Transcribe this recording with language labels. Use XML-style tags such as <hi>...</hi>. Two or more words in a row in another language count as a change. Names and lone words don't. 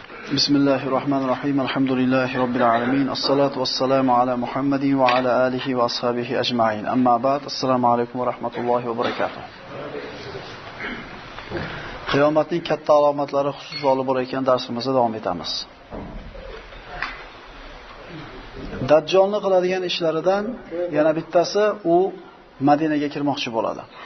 <ar>بسم الله الرحمن الرحيم الحمد لله رب العالمين والصلاة والسلام على محمد وعلى آله وأصحابه أجمعين. أما بعد. السلام عليكم ورحمة الله وبركاته.</ar> <uz>Qiyomatning katta alomatlari xususida olib borayotgan darsimizda davom etamiz. Dajjolni qiladigan ishlaridan yana bittasi u Madinaga kirmoqchi bo'ladi.</uz>